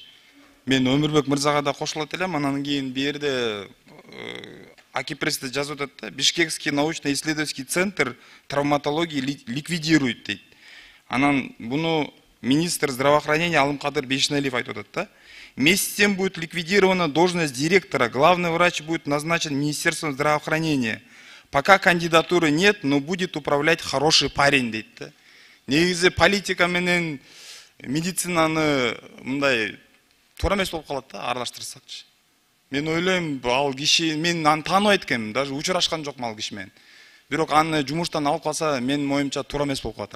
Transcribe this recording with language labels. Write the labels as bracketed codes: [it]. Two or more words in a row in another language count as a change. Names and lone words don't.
[ky] Мен Өмүрбек мырзага да кошулат элем, анан кийин бу жерде Акипресте жазып атат да, [ru] Бишкекский научно-исследовательский центр травматологии ликвидирует [ky] дейт. Анан буну [ru] министр здравоохранения [ky] Алымкадыр Бейшеналиев айтып атат да. [ru] Вместе с тем будет ликвидирована должность директора, главный врач будет назначен Министерством здравоохранения. Пока кандидатуры нет, но будет управлять хороший парень [ky] дейт да. Негизи политика менен медицинаны мындай туура эмес болуп калат да, аралаштырсакчы. Мен ойлойм, ал киши, мен аны тааныбайт экенмин, даже учурашкан жокмун ал киши менен. Бирок аны жумуштан алып калса, менин оюмча туура эмес болуп калат.